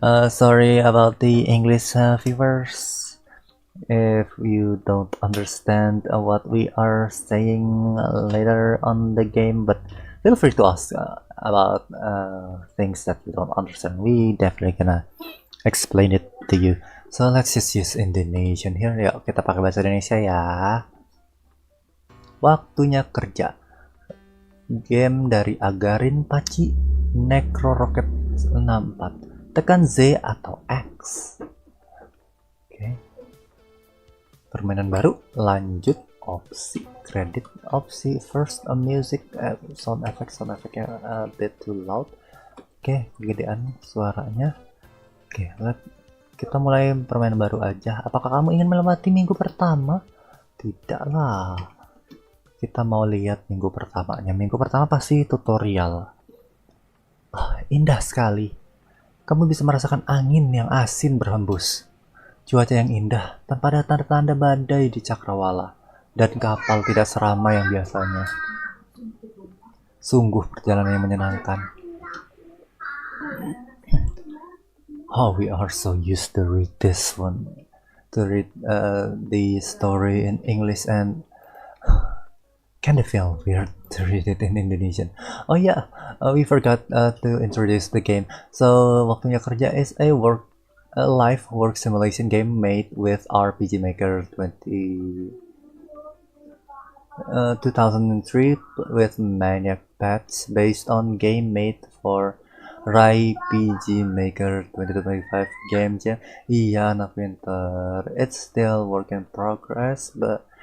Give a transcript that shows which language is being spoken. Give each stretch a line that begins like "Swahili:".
English: Sorry about the English viewers if you don't understand what we are saying later on the game, but feel free to ask about things that you don't understand. We definitely gonna explain it to you. So let's just use Indonesian here.
Indonesian: Yuk kita pakai bahasa Indonesia ya. Waktunya kerja. Game dari Agarin Paci Necro Rocket 64. Tekan Z atau X. Oke. Permainan baru, lanjut, opsi, kredit, opsi, first music, sound effect ya
English: a bit too loud.
Indonesian: Oke, gedean suaranya. Oke, kita mulai permainan baru aja. Apakah kamu ingin melewati minggu pertama? Tidaklah. Kita mau lihat minggu pertamanya. Minggu pertama pasti tutorial. Indah sekali. Kamu bisa merasakan angin yang asin berhembus. Cuaca yang indah tanpa ada tanda-tanda badai di cakrawala. Dan kapal tidak seramai yang biasanya. Sungguh perjalanan yang menyenangkan.
English: Oh, we are so used to read this one. To read the story in English and kinda feel weird to read it in Indonesian. Oh yeah, we forgot to introduce the game. So Waktunya Kerja is a live work simulation game made with RPG Maker 2003 with maniac patch based on game made for RPG Maker 2025 game jam.
Indonesian: Iya, anak pintar.
English: It's still work in progress, but